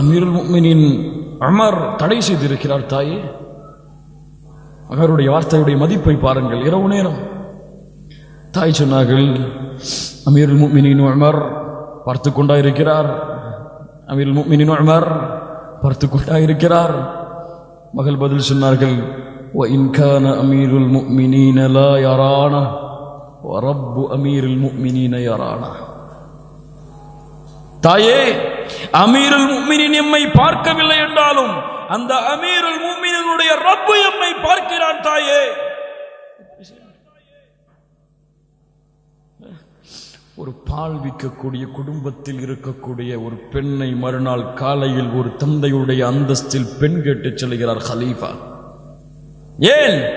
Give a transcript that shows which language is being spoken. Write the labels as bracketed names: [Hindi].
[Tamil] அமீருல் முஃமினீன் உமர் தடை செய்திருக்கிறார் தாயே. அவருடைய வார்த்தையுடைய மதிப்பை பாருங்கள். இரவு நேரம் தாய் சொன்னார்கள், அமீருல் முஃமினீன் உமர் பார்த்து கொண்டாயிருக்கிறார். அமீருல் முஃமினீன் உமர் பார்த்து கொண்டாயிருக்கிறார். மகள் பதில் சொன்னார்கள், [Arabic] وَإِنْ كَانَ أَمِيرُ الْمُؤْمِنِينَ لَا يَرَانَا وَرَبُّ أَمِيرِ الْمُؤْمِنِينَ يَرَانَا. [Tamil] தாயே, அமீருல் முஃமினீன் எம்மை பார்க்கவில்லை என்றாலும் அந்த அமீருல் முஃமினீனுடைய ரப்பு எம்மை பார்க்கிறான் தாயே. ஒரு பால் விற்கக்கூடிய குடும்பத்தில் இருக்கக்கூடிய ஒரு பெண்ணை மறுநாள் காலையில் ஒரு தந்தையுடைய அந்தஸ்தில் பெண் கேட்டு செல்கிறார் ஹலீஃபா. ஏன்?